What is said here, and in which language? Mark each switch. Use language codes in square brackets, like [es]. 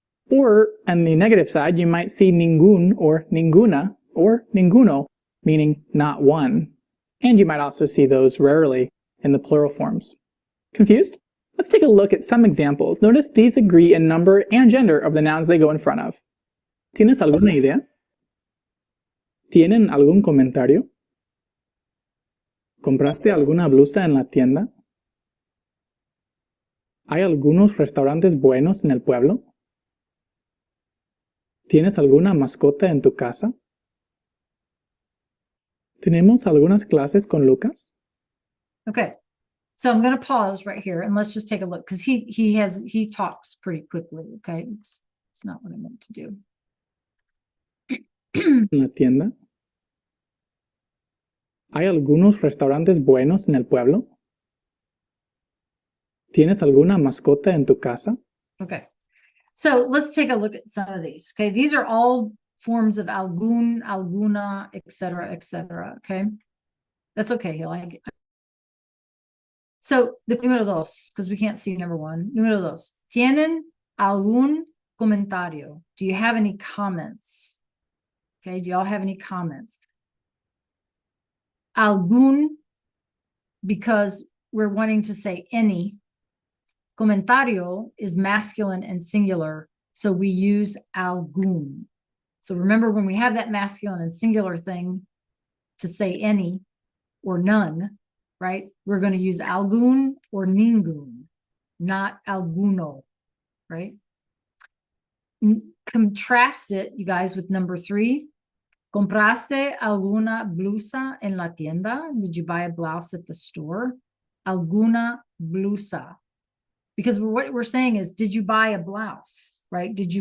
[en] Or, on the negative side, you might see ningún or ninguna or ninguno, meaning not one. And you might also see those rarely in the plural forms. Confused? Let's take a look at some examples. Notice these agree in number and gender of the nouns they go in front of. [es] ¿Tienes alguna idea? ¿Tienen algún comentario? ¿Compraste alguna blusa en la tienda? ¿Hay algunos restaurantes buenos en el pueblo? ¿Tienes alguna mascota en tu casa? ¿Tenemos algunas clases con Lucas? [en] Okay. So I'm going to pause right here and let's just take a look, because he talks pretty quickly. Okay. It's not what I meant to do. [es] ¿En la tienda? ¿Hay algunos restaurantes buenos en el pueblo? ¿Tienes alguna mascota en tu casa? [en] Okay. So let's take a look at some of these. Okay. These are all forms of algún, alguna, etc., etc. Okay. That's okay. So the número dos, because we can't see number one. [es] Número dos. ¿Tienen algún comentario? [en] Do you have any comments? Okay. Do y'all have any comments? Algún, because we're wanting to say any. Comentario is masculine and singular, so we use algún. So remember, when we have that masculine and singular thing to say any or none, right? We're going to use algún or ningún, not alguno, right? Contrast it, you guys, with number 3. [es] ¿Compraste alguna blusa en la tienda? [en] Did you buy a blouse at the store? [es] Alguna blusa. [en] Because what we're saying is, did you buy a blouse, right?